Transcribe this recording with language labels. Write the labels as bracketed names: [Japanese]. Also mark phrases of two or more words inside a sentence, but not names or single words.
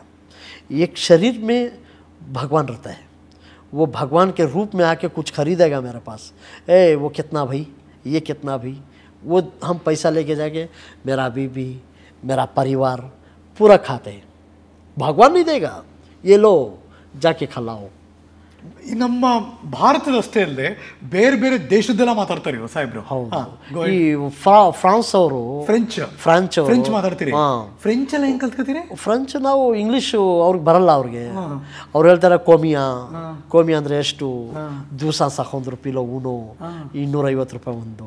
[Hindi] एक शरीर में भगवान रहता है, वो भगवान के रूप में आके कुछ खरीदेगा मेरे पास, वो कितना भाई, ये कितना भाई, वो हम पैसा लेके जाके मेरा बीबी मेरा परिवार पूरा खाते हैं. भगवान नहीं देगा, ये लो जाके खिलाओ. [Kannada] ನಮ್ಮ ಭಾರತದಷ್ಟೇ ಅಲ್ಲದೆ ಬೇರೆ ಬೇರೆ ದೇಶದೆಲ್ಲ ಮಾತಾಡ್ತಾರೆ ಸಾಹೇಬ್ರು. ಈ ಫ್ರಾನ್ಸ್ ಅವರು ಫ್ರೆಂಚ್ ಮಾತಾಡ್ತೀರಿ? ಫ್ರೆಂಚ್ ಎಲ್ಲ ಹೆಂಗ್ ಕಲ್ತ್ಕೊತೀರಿ? ಫ್ರೆಂಚ್ ನಾವು ಇಂಗ್ಲೀಷು ಅವ್ರಿಗೆ ಬರಲ್ಲ. ಅವ್ರಿಗೆ ಅವ್ರು ಹೇಳ್ತಾರೆ ಕೋಮಿಯಾ ಅಂದರೆ ಎಷ್ಟು, ದಿವಸ 100 ರೂಪಾಯಿಲೋ ಉಣೋ, 250 ರೂಪಾಯಿ ಒಂದು.